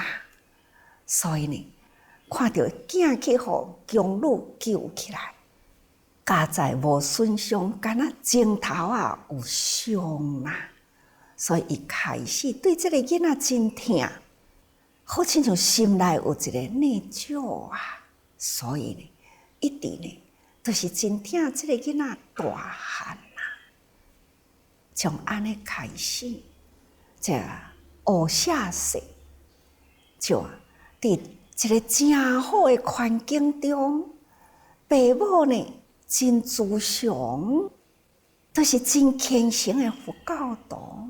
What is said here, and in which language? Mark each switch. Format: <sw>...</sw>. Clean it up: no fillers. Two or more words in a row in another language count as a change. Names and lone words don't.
<nan>所以呢，看到囝去互宫女救起来，家在无损伤，敢若前头啊有伤啊，所以伊开始对即个囡仔真疼，好亲像心内有一个内疚啊，所以呢，一直呢都是真疼即个囡仔大汉啊。从安尼开始，这乌舍氏就伫一个真好的环境中，爸母呢真慈祥，都是真虔诚的佛教徒。</nan>